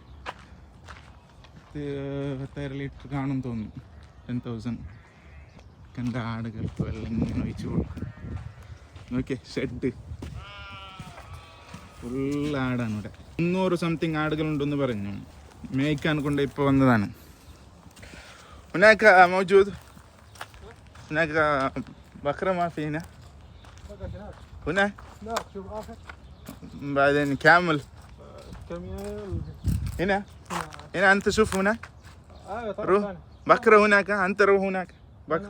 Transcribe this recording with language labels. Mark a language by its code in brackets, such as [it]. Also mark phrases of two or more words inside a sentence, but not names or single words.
[ml] 10 ലിറ്റർ കാണും തോന്നുന്നു. 10,000 കണ്ട ആടുകൾക്ക് വെള്ളം ഇങ്ങനെ ഒഴിച്ചു കൊടുക്കും. നോക്കിയേ, [en] shed full [ml] ആടാണ് ഇവിടെ. 300 സംതിങ് ആടുകളുണ്ടെന്ന് പറഞ്ഞു. മേയ്ക്കാൻ കൊണ്ട് ഇപ്പോൾ വന്നതാണ്. [ar] هناك موجود هناك بقرة ما في هنا هنا شوف آخر بعدين كامل هنا هنا أنت شوف هناك روح بقرة هناك أنت روح هناك بقرة